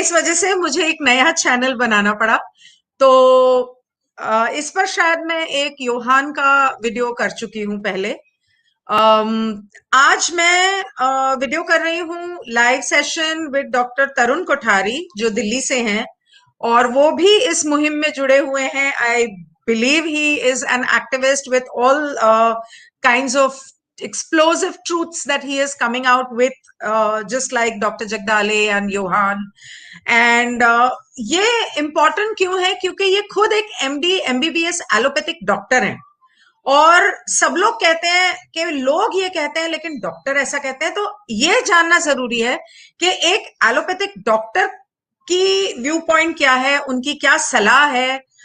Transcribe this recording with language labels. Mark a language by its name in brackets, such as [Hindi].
[Hindi] इस वजह से मुझे एक नया चैनल बनाना पड़ा। तो इस पर शायद मैं एक योहान का वीडियो कर चुकी हूँ पहले। आज मैं वीडियो कर रही हूँ लाइव सेशन विद डॉक्टर तरुण कोठारी जो दिल्ली से हैं और वो भी इस मुहिम में जुड़े हुए हैं। [English] I believe he is an activist with all kinds of explosive truths that he is coming out with, just like Dr. Jagdale and Johan. [Hindi] And ये इम्पोर्टेंट क्यों है? क्योंकि ये खुद एक एमडी एमबीबीएस एलोपैथिक डॉक्टर हैं और सब लोग कहते हैं कि लोग ये कहते हैं लेकिन डॉक्टर ऐसा कहते हैं। तो ये जानना जरूरी है कि एक एलोपैथिक डॉक्टर की व्यू पॉइंट क्या है, उनकी क्या सलाह है।